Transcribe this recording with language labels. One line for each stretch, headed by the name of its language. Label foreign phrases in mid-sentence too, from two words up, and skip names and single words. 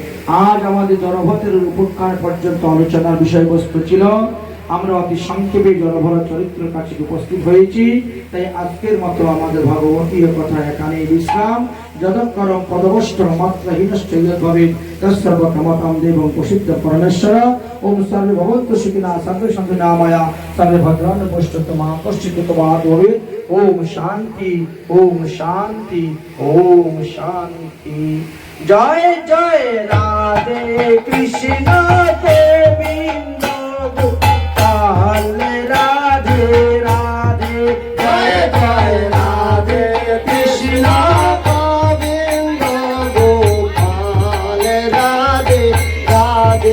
Bangla: আজ আমাদের জড়ভদ্রের উপকার পর্যন্ত আলোচনার বিষয়বস্তু ছিল আমরা অতি সংক্ষেপে জলভরা চরিত্রের কাছে উপস্থিত হয়েছি। তাই আজকের মতো আমাদের ভাগবতীয় কথা এখানেই বিশ্রাম।
Sanskrit: যদক্ষরম পদবষ্টম মাত্রহীনশ্চৈভাবে তৎসর্বকমতাম দেবং প্রসিদ্ধ পরমেশ্বর। ওম সর্বে ভবন্তু সুখিনঃ সর্বে সন্তু নামায়া সর্বে ভদ্রাণি পশ্যন্তু মা কশ্চিৎ তোমাৎ ভবেৎ। ওম শান্তি, ওম শান্তি, ওম শান্তি।
Bangla: জয় জয় রাধে কৃষ্ণ গোবিন্দ গোপাল রাধে রাধে। জয় জয় রাধে কৃষ্ণ গোবিন্দ গোপাল রাধে রাধে।